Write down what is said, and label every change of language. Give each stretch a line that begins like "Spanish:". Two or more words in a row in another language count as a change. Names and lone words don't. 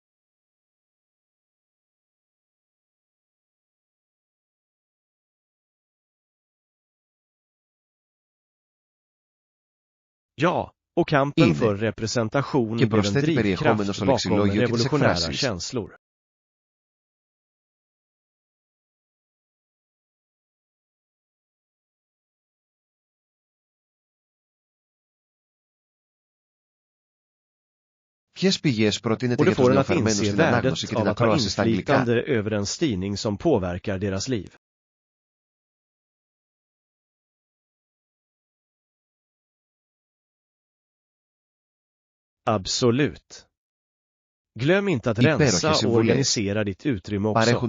Swedish: Ja, och kampen för representation blev en drivkraft bakom revolutionära känslor.
Greek: Ποιες πηγές προτείνετε
Swedish: Och
Greek: για
Swedish: det
Greek: τους
Swedish: får en att
Greek: νεοφερμένους
Swedish: inse
Greek: στην ανάγνωση και
Swedish: värdet
Greek: την
Swedish: av att ha
Greek: ακρόαση στα αγγλικά?
Swedish: inflytande över en styrning som påverkar deras liv. Absolut. Glöm inte att rensa och organisera ditt utrymme också.